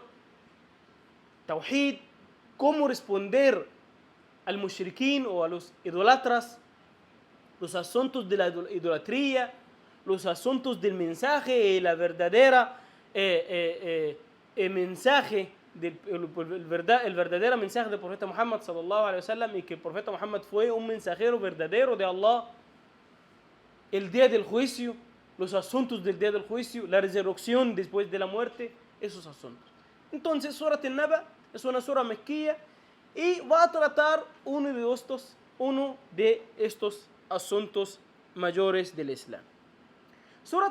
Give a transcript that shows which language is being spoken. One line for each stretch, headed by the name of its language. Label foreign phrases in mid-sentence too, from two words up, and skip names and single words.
Spanish: Tawhid, cómo responder al mushrikin o a los idólatras, los asuntos de la idolatría, los asuntos del mensaje, la verdadera mensaje, el verdadero mensaje del profeta Muhammad
Arabic: صلى الله عليه وسلم,
Spanish: y que el profeta Muhammad fue un mensajero verdadero de Allah, el día del juicio, los asuntos del día del juicio, la resurrección después de la muerte, esos asuntos. Entonces, Surat An-Naba es una sura mequilla y va a tratar uno de estos asuntos mayores del Islam.